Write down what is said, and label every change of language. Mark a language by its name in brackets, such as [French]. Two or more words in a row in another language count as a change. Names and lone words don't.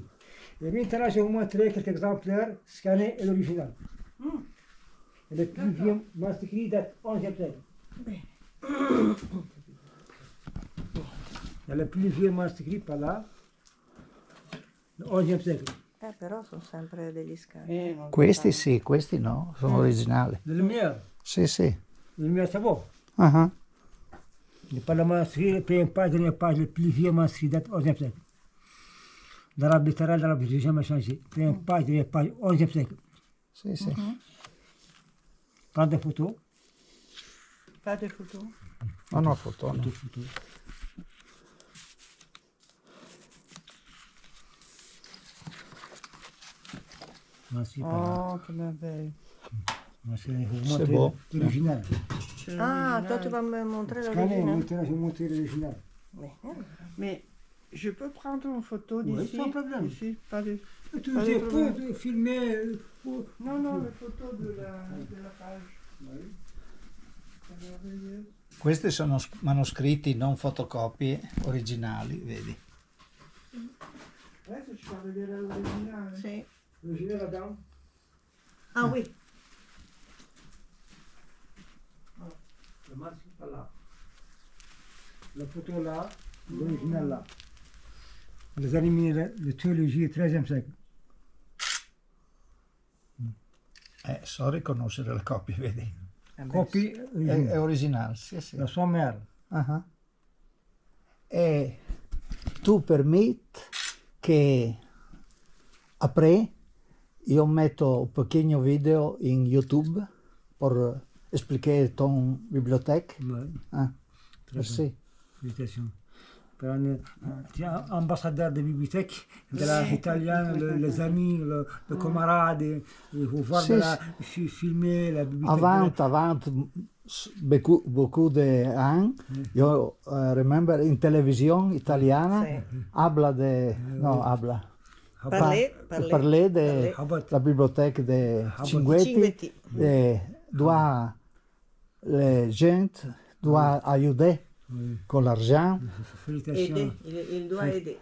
[French] Et maintenant, je vais vous montrer quelques exemplaires scannés et l'original. Et le plus vieux manuscrit date du XIe siècle. Il y a le plus vieux manuscrit par là, du XIe siècle. [Italian] Però sono sempre degli scanni. Questi sì, questi no, sono originali. [French] De lumière. [Italian] Sì, sì. [French] La lumière, c'est bon. Ah, Le Parlement, la première page, dernière page, le plus vieux manuscrit date du XIe siècle. L'arabe littéral, l'arabe n'a jamais changé. Première page, dernière page, XIe siècle. [Italian] sì, sì. [French] Prends des photos. Pas de photos. [Italian] Non ho foto, no. [French] Photos. Manuscrit par là. Oh, che merveille. Manuscrit, je vous C'est montre beau. l'original. Ah, toi tu vas me montrer Scanner, l'original. maintenant je vais vous montrer l'original. Mais Je peux prendre une photo Oui, d'ici? sans problème. Ici, pas de... Tu Pas de peux problème. filmer. Non, non, le photo de la page. C'est merveilleux. [Italian] Questi sono manoscritti, non fotocopie originali, vedi? Adesso ci fa vedere l'originale. Sì. [French] L'original là-dedans. Ah oui. Le masque pas là. La photo là, l'original là. Les animés, la théologie du XIIIe siècle. [Italian] So riconoscere le copie, vedi? Copie È originale, sì, sì. La sua mère. Ah. E tu permetti che après io metto un pochino video in YouTube per spiegare [French] ton bibliothèque. Ouais, Ah, très merci. félicitations. Tu es ambassadeur de bibliothèque, de la italienne, les amis, les camarades, il faut voir [Italian] Sì, [French] de la, filmer la bibliothèque. Avant, beaucoup de [Italian] anni, io remember in televisione italiana, Sì. [French] parlait de la bibliothèque de Cinquetti, Cinquetti. doit les gens doit aider Oui. con l'argent. Félicitations. Aider. Il doit aider.